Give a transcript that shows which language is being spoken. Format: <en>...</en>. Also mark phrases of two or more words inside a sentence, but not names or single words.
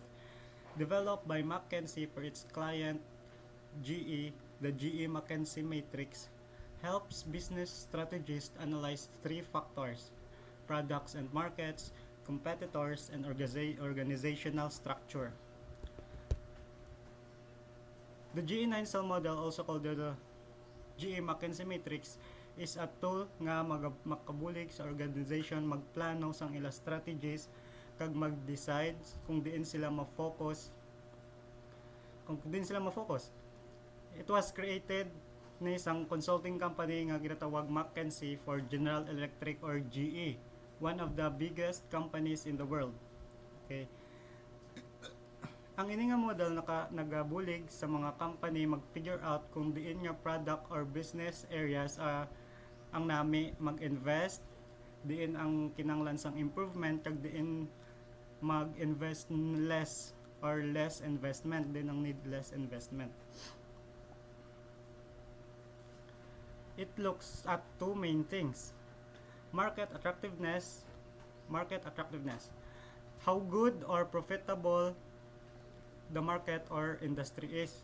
<en>Developed by McKinsey for its client GE, the GE McKinsey matrix helps business strategists analyze three factors: products and markets, competitors, and organizational structure. The GE9 cell model, also called the GE McKinsey matrix, is a tool</en> <hil>nga makabulig sa organization magplano sang ila strategies kag mag-decide kung diin sila ma-focus.</hil> <en>It was created</en> <hil>ni isang</hil> <en>consulting company</en> <hil>nga ginatawag</hil> <en>McKinsey for General Electric or GE, one of the biggest companies in the world. Okay.</en> <hil>Ang ini nga model nagabulig sa mga company mag-figure out kung diin nga product or</hil> <en>business areas</en> <hil>ang nami mag-invest, diin ang kinanglan sang improvement, kag diin mag-invest</hil> <en>less or less investment,</en> <hil>din ang</hil> <en>need less investment. It looks at two main things: market attractiveness, how good or profitable the market or industry is.</en>